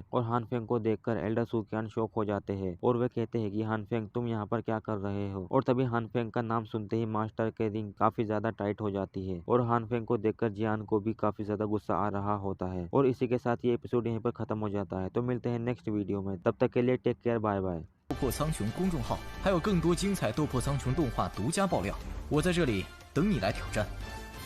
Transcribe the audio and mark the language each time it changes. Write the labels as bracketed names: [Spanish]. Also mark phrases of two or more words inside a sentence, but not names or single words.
[Hindi] और हान फेंग को देखकर एल्डर सुकियान शॉक हो जाते हैं और वे कहते हैं कि हान फेंग, तुम यहाँ पर क्या कर रहे हो। और तभी हान फेंग का नाम सुनते ही मास्टर के रिंग काफी ज्यादा टाइट हो जाती है और हान फेंग को देखकर जियान को भी काफी ज्यादा गुस्सा आ रहा होता है। और इसी के साथ ये एपिसोड यहीं पर खत्म हो जाता है। तो मिलते हैं [English] next video [Hindi] में, तब तक के लिए [English] take care, bye bye. [Chinese] 斗破苍穹公众号还有更多精彩斗破苍穹动画独家爆料，我在这里等你来挑战。